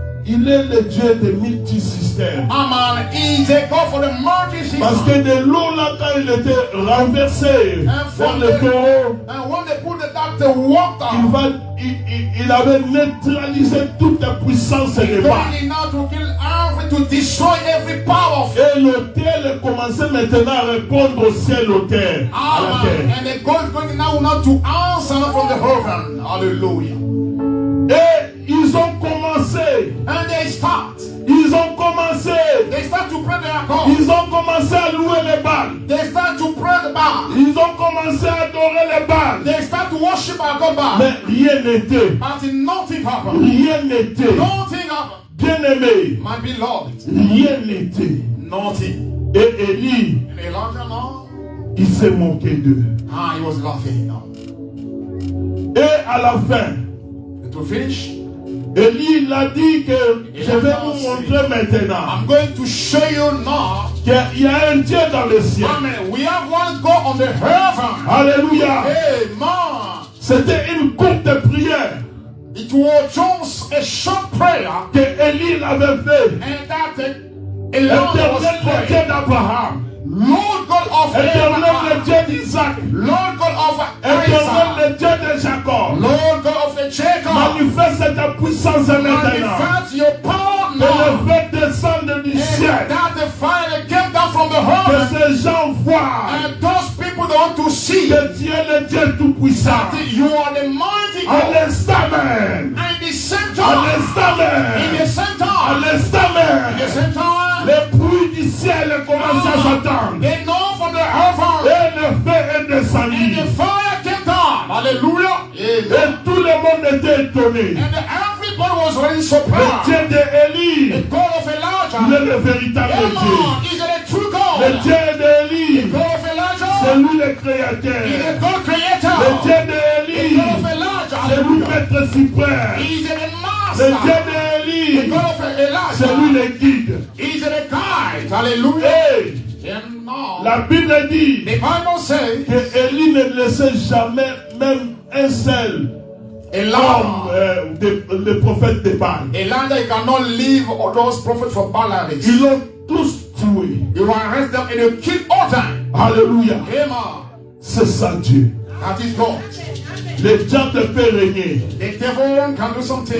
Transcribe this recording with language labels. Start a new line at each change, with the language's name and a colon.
French: il est le Dieu de multisystèmes.
English: Amen, is a God for the
French: Parce
English: multi-system.
French: que de l'eau là, quand il était renversé dans le taureau,
English: And when they put that water,
French: il avait neutralisé toute la puissance de Baal.
English: going now to kill every, to destroy every power of
French: Et l'autel commençait maintenant à répondre au ciel, au terre, à la
English: Amen.
French: terre.
English: And the God is going now to answer from the heaven. Hallelujah.
French: Et ils ont commencé.
English: And they start.
French: Ils ont commencé.
English: They start to pray their God.
French: Ils ont commencé à louer les Baals.
English: They start to pray the Baal.
French: Ils ont commencé à adorer les Baals.
English: They start to worship our God Baal.
French: Mais rien n'était.
English: But nothing happened.
French: Rien n'était.
English: Nothing happened.
French: Bien-aimé,
English: My beloved.
French: rien n'était.
English: Nothing.
French: Et Élie,
English: And Elijah now,
French: il s'est moqué d'eux.
English: he was laughing now.
French: Et à la fin,
English: And to finish,
French: Élie il a dit que je vais vous montrer maintenant
English: I'm going to show you now.
French: qu'il y a un Dieu dans le ciel.
English: Amen. We have one God on the heaven.
French: Alléluia.
English: Amen.
French: C'était une courte prière
English: It was just a short prayer,
French: que Élie avait fait.
English: and that Elijah was
French: Éternel le
English: praying.
French: Dieu d'Abraham,
English: Lord God of
French: éternel le
English: Abraham,
French: Dieu d'Isaac,
English: Lord God of
French: éternel
English: Isaac,
French: le Dieu de Jacob,
English: Lord God of the Jacob,
French: manifeste ta puissance maintenant.
English: manifest your power
French: Que
English: now.
French: le feu descende du
English: And
French: ciel.
English: that the fire came down from the
French: Que
English: heaven,
French: ces gens voient
English: and those people don't want to see
French: que tu es le Dieu tout-puissant.
English: that you are the mighty
French: À
English: God.
French: l'instant même.
English: And the same
French: À
English: time,
French: l'instant
English: in the
French: même.
English: same
French: À
English: time,
French: l'instant
English: in the
French: même.
English: same time,
French: Les bruits du ciel commencent à s'entendre.
English: they know from the heaven,
French: Et le feu est
English: and
French: descendu.
English: the fire came down. Hallelujah.
French: Et tout le monde était étonné.
English: And everybody was really
French: Le
English: surprised.
French: Dieu d'Élie,
English: The God of
French: il est
English: Elijah,
French: le véritable Dieu.
English: Amen, is the true
French: Le
English: God.
French: Dieu d'Élie,
English: The God of
French: c'est
English: Elijah
French: lui le
English: is the
French: créateur.
English: God
French: Le
English: creator.
French: Dieu
English: The
French: d'Élie,
English: God of Elijah,
French: c'est lui
English: hallelujah,
French: maître suprême.
English: is the
French: Le Dieu
English: master. The
French: d'Élie,
English: God of
French: c'est lui
English: Elijah
French: le guide.
English: is the guide. Hallelujah.
French: Et
English: And now,
French: la Bible dit
English: the Bible says,
French: que Élie ne laissait jamais même un seul homme,
English: Elijah,
French: le prophète de Baal.
English: Elijah cannot leave all those prophets for Balaam.
French: Ils l'ont tous tué.
English: You arrest them and you kill all time.
French: Alléluia.
English: Amen.
French: C'est ça Dieu.
English: That is God.
French: Le diable peut régner,
English: The devil can do something.